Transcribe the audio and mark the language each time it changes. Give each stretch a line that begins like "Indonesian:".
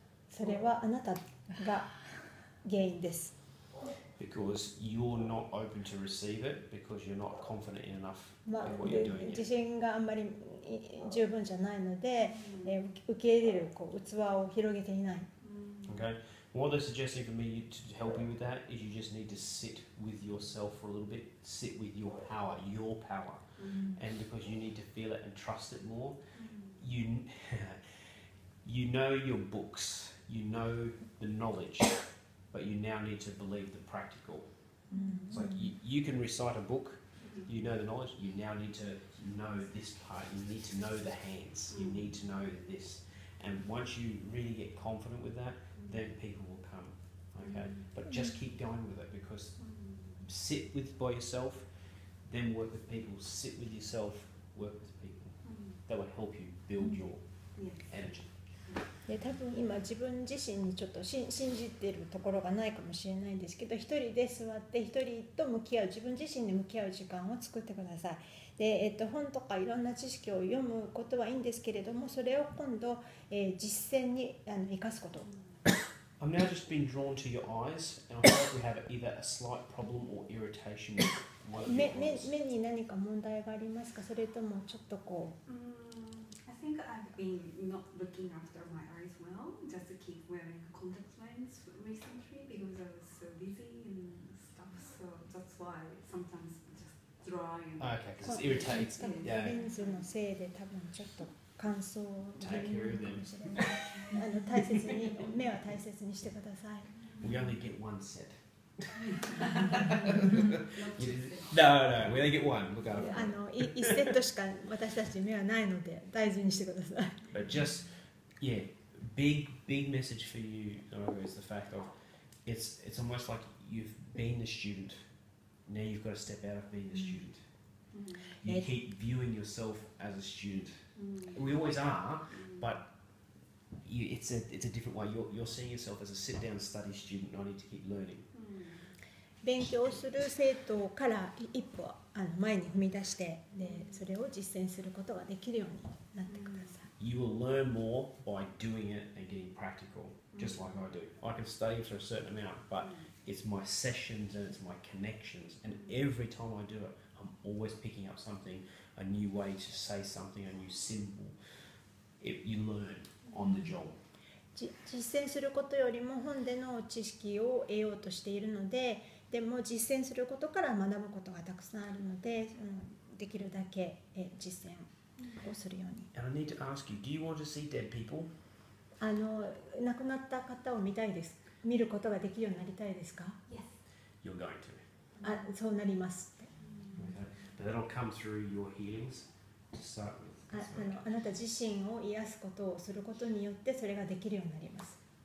Japanese: それはあなたが原因です。
English: because you're not open to receive it because you're not confident enough まあ in what you're doing.
Japanese: 自信があんまり十分じゃないので、受け入れる器を広げていない。
English: Okay. What they're suggesting for me to help you with that is you just need to sit with yourself for a little bit, sit with your power, and because you need to feel it and trust it more. You know your books, you know the knowledge, but you now need to believe the practical. It's like you can recite a book, you know the knowledge, you now need to know this part, you need to know the hands, you need to know this. And once you really get confident with that, then people will come. Okay? But just keep going with it because sit by yourself, then work with people, sit with yourself, work with people. that will help you build your energy.
Japanese: で多分今自分自身にちょっと信じてるところがないかもしれないんですけど、一人で座って一人と向き合う、自分自身に向き合う時間を作ってください。で、本とかいろんな知識を読むことはいいんですけれども、それを今度、実践に生かすこと。
English: I'm now just being drawn to your eyes, and I feel like we have either a slight problem or irritation with one of your eyes.
Japanese: 目に何か問題がありますか？それともちょっとこう。
English: I think I've been not looking after my eyes well, just to keep wearing contact lens recently because I was so busy and stuff. So that's why sometimes just dry. And Okay, because it irritates.
Japanese: レンズのせいで多分ちょっと乾燥気味なのかもしれない。大切に目は大切にしてください。
English: We only get one set. No, we only get one. Look after it.
Japanese: 1セットしか私たち目はないので大事にしてください。
English: But just, big message for you, Nora, is the fact of it's almost like you've been the student. Now you've got to step out of being the student. You keep viewing yourself as a student. We always are, but it's a different way. You're seeing yourself as a sit-down study student. I need to keep learning.
Japanese: 勉強する生徒から一歩前に踏み出してでそれを実践することができるようになってください。
English: You will learn more by doing it and getting practical, just like I do. I can study for a certain amount, but it's my sessions and it's my connections, and every time I do it, I'm always picking up something, a new way to say something, a new symbol. You learn on the job.
Japanese: 実践することよりも本での知識を得ようとしているので、でも実践することから学ぶことがたくさんあるので、できるだけ実践をするように。
English: And I need to ask you, do you want to see dead people?
Japanese: 亡くなった方を見たいです。見ることができるようになりたいですか？
English: You're going to.
Japanese: そうなりますって。
English: But that'll come through your healings to start with.
Japanese: あなた自身を癒すことをすることによってそれができるようになります。